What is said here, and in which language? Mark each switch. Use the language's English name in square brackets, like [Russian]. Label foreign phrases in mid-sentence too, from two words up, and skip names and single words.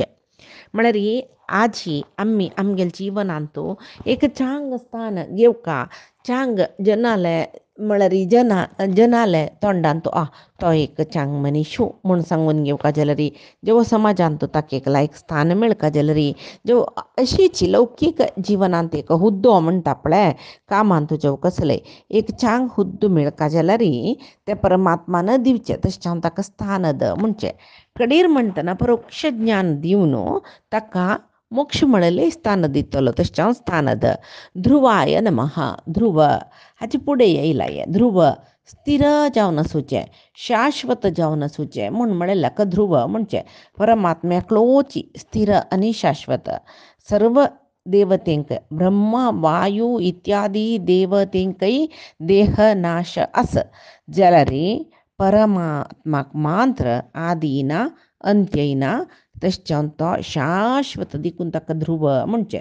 [Konkani] म्हळ्यार आजी आमी आमगेले जिवनांत एक चांग स्थान घेवका चांग जनाले म्हळ्यार जनाले तोंडांत तो एक चांग मनीस म्हूण सांगून घेवका जाल्यार जेव समाजांत ताका एक लायक स्थान मेळका जाल्यार जेव अशीच लौकीक जिवनांत एक हुद्दो म्हणटा पळय कामांत जेव कसले एक चांग हुद्दो मेळका जाल्यार ते परमात्मान दिवचे तशें हांव ताका स्थानद म्हणचे. कडेर म्हणटना परोक्ष ज्ञान दिवन ताका मोक्ष म्हळेले स्थान दितलो तशें हांव स्थानद. [Sanskrit] ध्रुवाय नमः ध्रुव [Konkani] हाचे फुडें येयला ध्रुव स्थिर जावन आसूचे शाश्वत जावन आसूचे म्हूण म्हळ्यार ध्रुव म्हणचे. परमात्म्याकलोच स्थिर आनी शाश्वत सर्व देवतेंक ब्रह्म वायू इत्यादी देवतेंकय देह नाश आस जाल्यार परमात्माक मात्र आदिना अंत्ययना तशें तो शाश्वत देखून ताका ध्रुव म्हणचे.